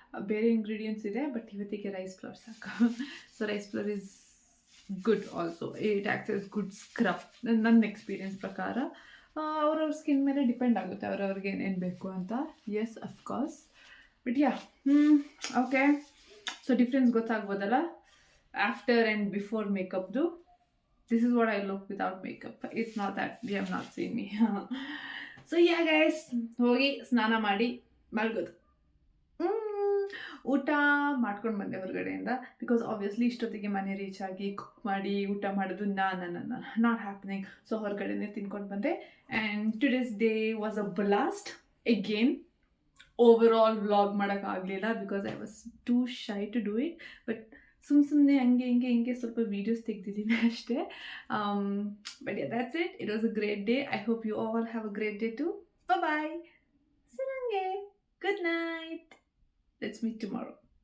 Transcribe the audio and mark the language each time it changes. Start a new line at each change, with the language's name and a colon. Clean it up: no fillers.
Kannada: ಬೇರೆ ಇಂಗ್ರೀಡಿಯೆಂಟ್ಸ್ ಇದೆ, ಬಟ್ ಇವತ್ತಿಗೆ ರೈಸ್ ಫ್ಲವರ್ ಸಾಕು.
English: So rice flour is good also. It acts as good scrub
Kannada: ನನ್ನ ಎಕ್ಸ್ಪೀರಿಯನ್ಸ್ ಪ್ರಕಾರ. ಅವ್ರವ್ರ ಸ್ಕಿನ್ ಮೇಲೆ ಡಿಪೆಂಡ್ ಆಗುತ್ತೆ, ಅವ್ರವ್ರಿಗೆ ಏನೇನು ಬೇಕು ಅಂತ.
English: Yes, of course. But ya, okay. So difference ಗೊತ್ತಾಗ್ಬೋದಲ್ಲ after and before ಮೇಕಪ್ದು. This is what I look without makeup. It's not that you have not seen me. So yeah guys,
Kannada: ಹೋಗಿ ಸ್ನಾನ ಮಾಡಿ ಮಲ್ಗೋದು. ಊಟ ಮಾಡ್ಕೊಂಡು ಬಂದೆ ಹೊರಗಡೆಯಿಂದ, ಬಿಕಾಸ್ ಆಬ್ವಿಯಸ್ಲಿ ಇಷ್ಟೊತ್ತಿಗೆ ಮನೆ ರೀಚ್ ಆಗಿ ಕುಕ್ ಮಾಡಿ ಊಟ ಮಾಡೋದು
English: Not happening. So
Kannada: ಹೊರಗಡೆನೇ ತಿನ್ಕೊಂಡು ಬಂದೆ.
English: And today's day was a blast again. Over vlog
Kannada: ಮಾಡೋಕ್ಕಾಗಲಿಲ್ಲ
English: Because I was too shy to do it.
Kannada: But ಸುಮ್ಮನೆ ಹಂಗೆ ಸ್ವಲ್ಪ ವೀಡಿಯೋಸ್ ತೆಗ್ದಿದ್ದೀನಿ ಅಷ್ಟೇ.
English: But ya, that's it. It was a great day. I hope you all have a great day too. Bye-bye. Good night. Let's meet tomorrow.